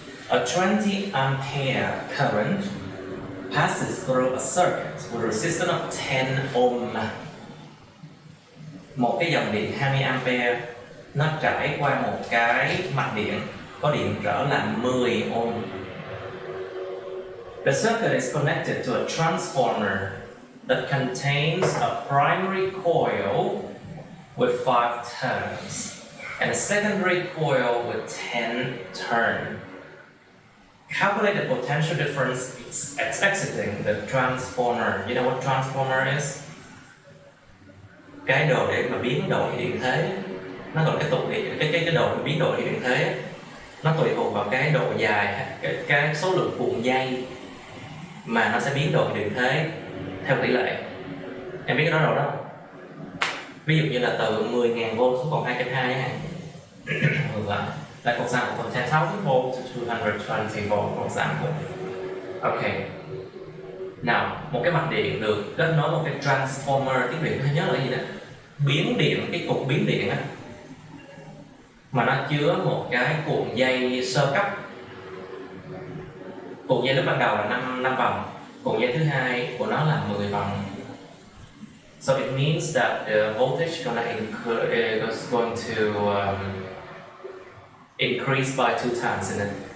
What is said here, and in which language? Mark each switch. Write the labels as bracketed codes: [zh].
[en] A 20 ampere current passes through a circuit with a resistance of 10 ohm. [vi] Một cái dòng điện 20 ampere nó trải qua một cái mạch điện có điện trở là 10 ohm. [en] The circuit is connected to a transformer that contains a primary coil with 5 turns and a secondary coil with 10 turns. Calculate the potential difference exiting the transformer. You know what transformer is? [vi] Cái đồ để mà biến đổi điện thế, nó gọi cái tụ điện, cái đồ biến đổi điện thế, nó tùy thuộc vào cái độ dài, cái số lượng cuộn dây mà nó sẽ biến đổi điện thế theo tỷ lệ. Em biết cái đó rồi đó. Ví dụ như là từ 10.000V xuống còn 2.2 ha. [en] Like for example, from 10,000 volt to 220 volt, for example. Okay. [vi] Nào, một cái mạch điện được kết nối một cái transformer, tiếng Việt nhớ là gì đó? Biến điện, cái cục biến điện á, mà nó chứa một cái cuộn dây sơ cấp. Cuộn dây lúc ban đầu là 5 vòng, cuộn dây thứ hai của nó là 10 vòng. [en] So it means that the voltage is going to increase by 2 times in it.